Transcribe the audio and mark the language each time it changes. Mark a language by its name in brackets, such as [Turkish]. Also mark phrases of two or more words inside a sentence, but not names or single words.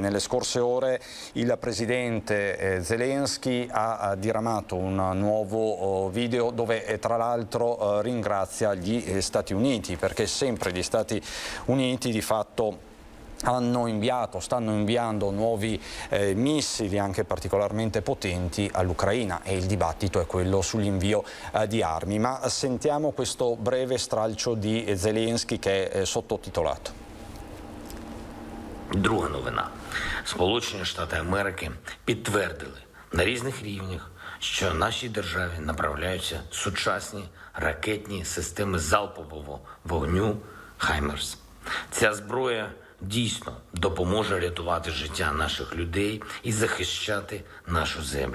[Italian] Nelle scorse ore il presidente Zelensky ha diramato un nuovo video dove tra l'altro ringrazia gli Stati Uniti, perché sempre gli Stati Uniti di fatto stanno inviando nuovi missili anche particolarmente potenti all'Ucraina e il dibattito è quello sull'invio di armi. Ma sentiamo questo breve stralcio di Zelensky che è sottotitolato. [Ukrainian] Друга новина. Сполучені Штати Америки підтвердили на різних рівнях, що нашій державі направляються сучасні ракетні системи залпового вогню «Хаймерс». Ця зброя дійсно допоможе рятувати життя наших людей і захищати нашу землю.